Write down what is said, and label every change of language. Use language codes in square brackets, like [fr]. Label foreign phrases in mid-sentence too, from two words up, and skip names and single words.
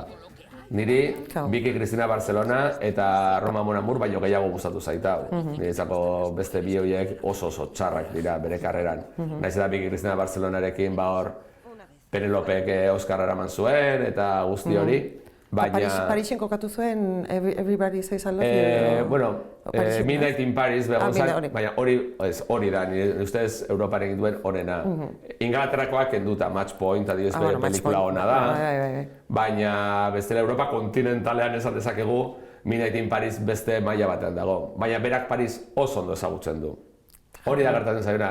[eu] Niri, Vicky Cristina Barcelona eta [it] Roma Mon Amour [eu] baino gehiago gustatu zaita. Niretzako beste bi horiek oso txarrak dira bere karreran. Naiz eta Vicky Cristina Barcelonarekin hor Penelopek Oskarra eraman zuen eta guzti hori. Parisen kokatu zuen [en] Everybody Says I Love You? [eu] Bueno, [en] Midnight in Paris [eu] begon zen, baina hori da, nire ustez Europaren duen onena. Ingalaterrakoak kenduta, [en] Match Point, [eu] adibidez bere pelikula ona da, baina bestela Europa kontinentalean esan dezakegu [en] Midnight in Paris [eu] beste maila batean dago. Baina berak Paris oso ondo ezagutzen du. Hori da gertatzen zaiona.